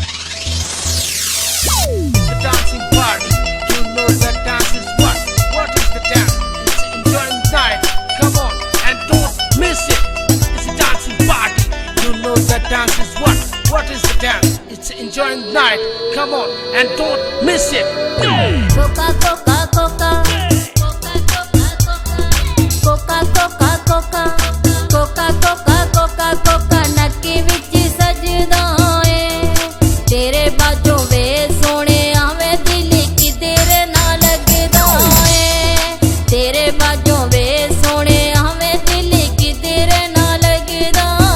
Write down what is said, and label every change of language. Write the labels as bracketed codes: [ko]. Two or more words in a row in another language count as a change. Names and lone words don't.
[en] The dancing party. You know that dance is what? What is the dance? It's enjoying night. Come on and don't miss it. It's a dancing party. You know that dance is what? What is the dance? It's enjoying night. Come on and don't miss it. Coca, Coca, Coca. Coca, Coca, Coca. Coca, Coca, Coca, Coca. [pa] ਨੱਕੀ ਵਿੱਚ ਸਜਦਾ ਹੈ ਤੇਰੇ ਬਾਜੋਂ ਵੇ ਸੋਨੇ ਆਵੇ ਦਿਲ ਕਿਧਰ ਨਾ ਲਗਦਾ ਹੈ ਤੇਰੇ ਬਾਜੋਂ ਵੇ ਸੋਨੇ ਆਵੇ ਦਿਲ ਕਿਧਰ ਨਾ ਲਗਦਾ